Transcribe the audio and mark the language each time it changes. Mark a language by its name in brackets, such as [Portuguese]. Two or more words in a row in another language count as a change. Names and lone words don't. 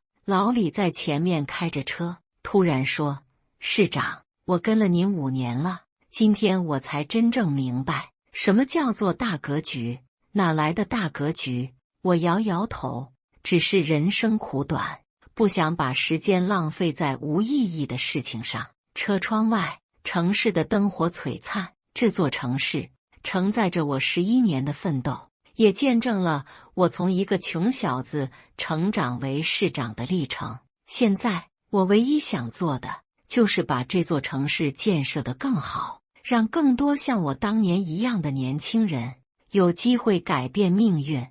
[Chinese] 老李在前面開着車，突然說：“市長，我跟了您5年了，今天我才真正明白什麼叫做大格局。哪來的大格局？”我搖搖頭，只是人生苦短，不想把時間浪費在無意義的事情上。車窗外，城市的燈火璀璨，這座城市承載着我11年的奮鬥，也見證了我從一個窮小子成長為市長的歷程。現在，我唯一想做的就是把這座城市建設得更好，讓更多像我當年一樣的年輕人有機會改變命運。